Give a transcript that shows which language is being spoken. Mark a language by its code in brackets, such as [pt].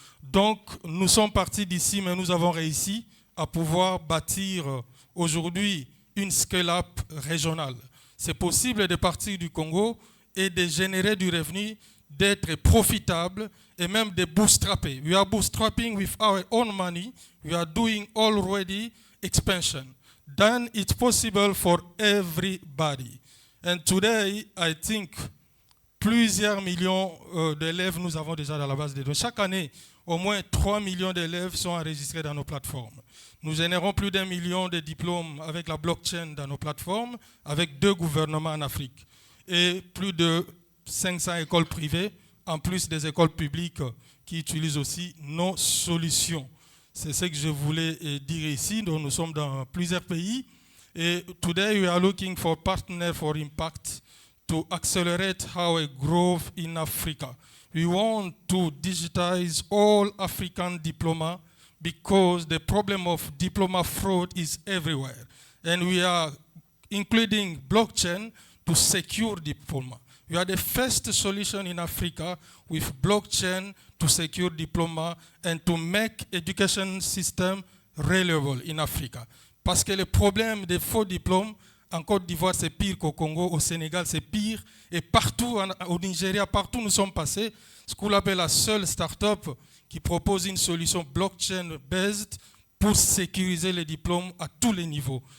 [fr] Donc, nous sommes partis d'ici, mais nous avons réussi à pouvoir bâtir aujourd'hui une scale-up régionale. C'est possible de partir du Congo et de générer du revenu, d'être profitable et même de bootstrapper. [en] We are bootstrapping with our own money. We are doing already expansion. Then it's possible for everybody. And today, I think [fr] plusieurs millions d'élèves nous avons déjà dans la base de données. Chaque année, au moins 3 millions d'élèves sont enregistrés dans nos plateformes. Nous générons plus d'1 million de diplômes avec la blockchain dans nos plateformes, avec 2 gouvernements en Afrique. Et plus de 500 écoles privées, en plus des écoles publiques qui utilisent aussi nos solutions. C'est ce que je voulais dire ici. Donc nous sommes dans plusieurs pays. [en] Et today we are looking for partners for impact to accelerate our growth in Africa. We want to digitize all African diploma because the problem of diploma fraud is everywhere. And we are including blockchain to secure diploma. We are the first solution in Africa with blockchain to secure diploma and to make education system reliable in Africa. [fr] Parce que le problème des faux diplômes en Côte d'Ivoire, c'est pire qu'au Congo, au Sénégal, c'est pire. Et partout, au Nigeria, partout où nous sommes passés, School Up est la seule start-up qui propose une solution blockchain-based pour sécuriser les diplômes à tous les niveaux.